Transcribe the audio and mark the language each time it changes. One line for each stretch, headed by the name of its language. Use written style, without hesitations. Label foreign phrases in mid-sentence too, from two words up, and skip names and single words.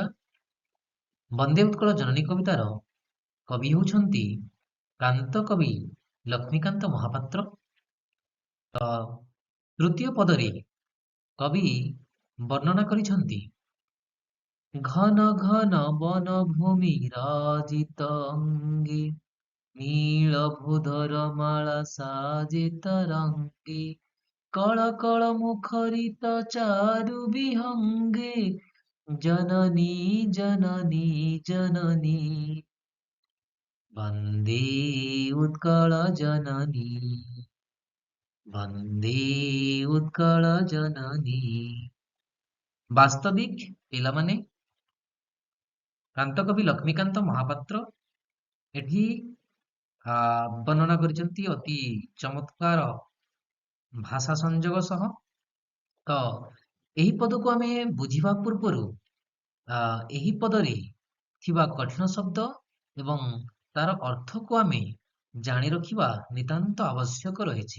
Odia: ବନ୍ଦେ ଉତ୍କଳ ଜନନୀ କବିତାର କବି ହେଉଛନ୍ତି କାନ୍ତ କବି ଲକ୍ଷ୍ମୀକାନ୍ତ ମହାପାତ୍ର। ତ ତୃତୀୟ ପଦରେ କବି ବର୍ଣ୍ଣନା କରିଛନ୍ତି ଘନ ଘନ ବନ ଭୂମି ରାଜିତ ଅଙ୍ଗେ ନୀଳଭୂଧର ମାଳା ସାଜେ ତରଙ୍ଗେ କଳ କଳ ମୁଖରିତ ଚାରୁ ବିହଙ୍ଗେ ଜନନୀ ଜନନୀ ଜନନୀ ବନ୍ଦେ ଉତ୍କଳ ଜନନୀ ବନ୍ଦେ ଉତ୍କଳ ଜନନୀ বন্দে উৎকল জননী। বাস্তবিক ପିଲାମାନେ କାନ୍ତକବି ଲକ୍ଷ୍ମୀକାନ୍ତ ମହାପାତ୍ର ଏଠି ବର୍ଣ୍ଣନା କରିଛନ୍ତି ଅତି ଚମତ୍କାର ଭାଷା ସଂଯୋଗ ସହ। ତ ଏହି ପଦକୁ ଆମେ ବୁଝିବା ପୂର୍ବରୁ ଏହି ପଦରେ ଥିବା କଠିନ ଶବ୍ଦ ଏବଂ ତାର ଅର୍ଥକୁ ଆମେ ଜାଣି ରଖିବା ନିତାନ୍ତ ଆବଶ୍ୟକ ରହିଛି।